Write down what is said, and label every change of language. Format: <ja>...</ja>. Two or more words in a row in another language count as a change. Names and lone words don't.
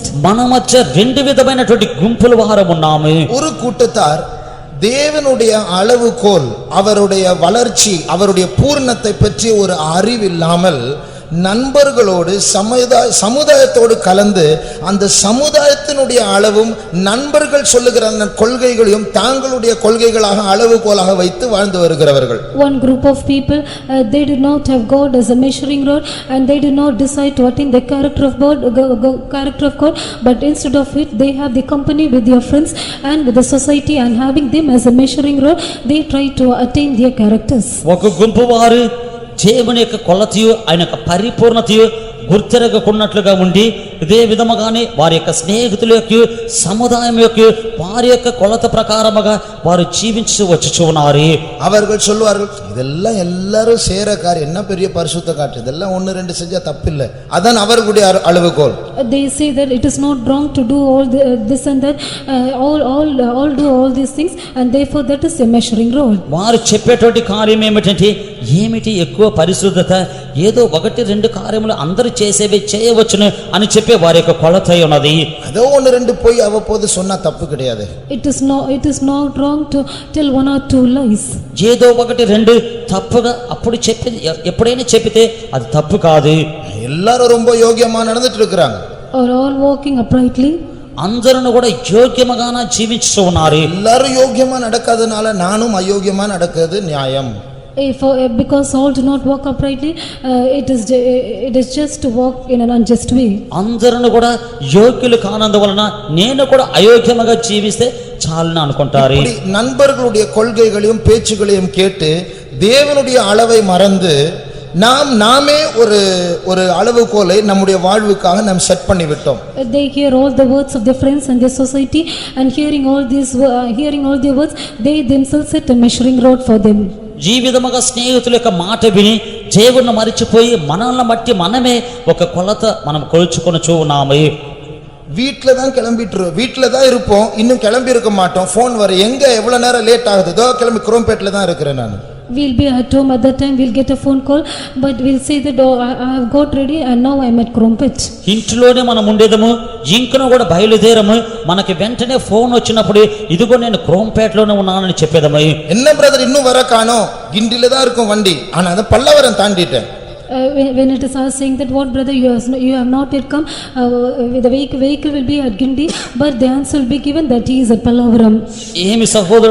<te>మన మధ్య 2 విధమైనటువంటి గుంపుల వారం ఉన్నాము.</te> <ta>ஒரு கூட்டத்தார் தேவனுடைய அளவுகோல், அவருடைய வளர்ச்சி, அவருடைய பூர்ணத்தை பற்றி ஒரு அறிவில்லாமல் நண்பர்களோடு சமுதாயத்தோடு கலந்து அந்த சமுதாயத்தினுடைய அளவும் நண்பர்கள் சொல்லுகிற கொள்கைகளையும் தாங்களுடைய கொள்கைகளாக அளவுகோலாக வைத்து வாழ்ந்து வருகிறவர்கள்.</ta> <en>One group of people, they did not have God as a measuring rod, and they did not decide to attain the character of God, but instead of it they have the company with their friends and with the society, and having them as a measuring rod they try to attain their characters.</en> <te>ఒక గుంపు వారు దేవుని యొక్క కొలతయు ఆయన యొక్క పరిపూర్ణతయు గుర్తెరగకున్నట్లుగా ఉండి ఇదే విధముగానే వారి యొక్క స్నేహితుల యొక్క సముదాయం యొక్క వారి యొక్క కొలత ప్రకారముగా వారు జీవించి వచ్చుచు ఉన్నారు.</te> <ta>அவர்கள் சொல்வார்கள் இதெல்லாம் எல்லாரும் சேர காரியம், என்ன பெரிய பரிசுத்த காட்டு, இதெல்லாம் 1-2 செஞ்சா தப்பில்லை, அதான் அவர்களுடைய அளவுகோல்.</ta> <en>They say that it is not wrong to do all this and that, all do all these things, and therefore that is a measuring rod.</en> <te>వారు చెప్పేటువంటి కార్యం ఏమిటి ఎక్కువ పరిశుద్ధత, ఏదో 1-2 కార్యములు అందరూ చేసేవి చేయవచ్చును అని చెప్పే వారి యొక్క కొలత ఉన్నది.</te> <ta>அதோ 1-2 போய் அவ்வப்போது சொன்னா தப்பு கிடையாது.</ta> <en>It is not wrong to tell 1 or 2 lies.</en> <te>ఏదో 1-2 తప్పుగా అప్పుడు చెప్పేది ఎప్పుడైనా చెప్పితే అది తప్పు కాదు.</te> <ta>எல்லாரும் ரொம்ப யோகியமா நடந்துட்டு இருக்காங்க.</ta> <en>Or all walking uprightly.</en> <te>అందరూ కూడా యోగ్యముగాన జీవిస్తూ ఉన్నారు.</te> <ta>எல்லாரும் யோகியமா நடக்காதனால நானும் அயோக்கியமா நடக்கிறது நியாயம்.</ta> <en>Because all do not walk uprightly, it is just to walk in an unjust way.</en> <te>అందరూ కూడా యోగ్యులు కానందువలన నేను కూడా అయోగ్యముగా జీవిస్తే చాలని అనుకుంటారు.</te> <ta>நண்பர்களுடைய கொள்கைகளையும் பேச்சுகளையும் கேட்டு தேவனுடைய அளவை மறந்து நாமே ஒரு அளவுகோலை நம்முடைய வாழ்வுக்காக நாம் செட் பண்ணி விட்டோம்.</ta> <en>They hear all the words of their friends and their society, and hearing all their words, they themselves set a measuring rod for them.</en> <te>జీవితముగా స్నేహితుల యొక్క మాట విని దేవుణ్ణి మరిచిపోయి మనల్ని బట్టి మనమే ఒక కొలత మనం కొలుచుకొనుచూ ఉన్నాము.</te> <ta>வீட்டில தான் வீட்டில தான் இருப்போம், இன்னும் கிளம்பி இருக்க மாட்டோம். போன் வர எங்க எவ்வளவு நேரம் லேட் ஆகுதோ கிளம்பி குரோம்பேட்ல தான் இருக்கிறேன் நான்.</ta> <en>We'll be at home at that time, we'll get a phone call, but we'll say that I have got ready and now I'm at Krompet.</en> <te>ఇంట్లోనే మనం ఉండేదము, ఇంకను కూడా బయలుదేరము, మనకి వెంటనే ఫోన్ వచ్చినప్పుడు ఇదిగో నేను క్రోంపేటలోనే ఉన్నానని చెప్పేదము.</te> <ta>என்ன బ్రదర్ இன்னும் வர காணோம், கிண்டில தான் இருக்கும் வண்டி, ஆனா அத பல்லவரம் தாண்டிட்டேன்.</ta> <en>When it is saying that what brother you have not yet come, the vehicle will be at Gindi, but the answer will be given that he is at Pallavaram.</en>